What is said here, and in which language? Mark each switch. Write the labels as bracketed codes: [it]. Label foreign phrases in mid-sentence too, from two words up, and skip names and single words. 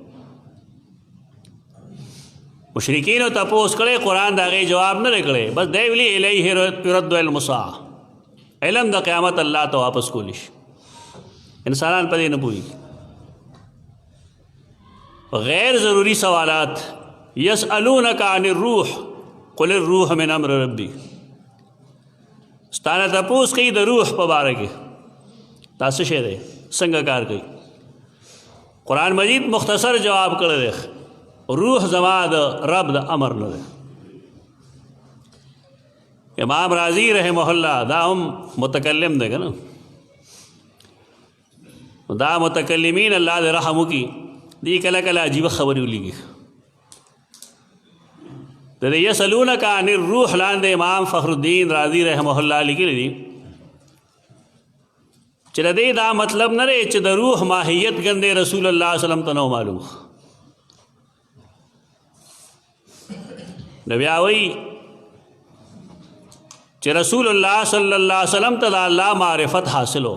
[ps] مشرکینو تپوس کړی، قرآن د هغې جواب نه دی کړی. بس دی ویلي [ar] الیه یرد علم الساعة، [ps] علم د قیامت الله ته واپس کولی شي. انسانان په دې نه پوهېږي. غیر ضروری سوالات. [ar] یسألونک عن الروح قل الروح من امر ربی. [ps] ستانه تپوس کوي د روح په باره کې، دا څه شی دی، څنګه کار کوي. قرآن مجید مختصر جواب کړی دی، روح زما د رب د امر نه دی. امام رازی [ar] رحمه الله [ps] دا هم متکلم دی که نه. دا متکلمین الله دې رحم وکړي، دی کله کله عجیبه خبرې ولیږي. د دې [ar] یسألونک عن الروح [ps] لاندې امام فخر الدین رازی [ar] رحمه الله [ps] لیکلی دي چې د دې دا مطلب نه دی چې د روح ماهیت ګندې رسول الله [ar] صلی الله علیه وسلم [ps] ته نه معلوم. نو بیا وایي چې رسول الله [ar] صلی الله علیه وسلم [ps] ته د الله معرفت حاصلو.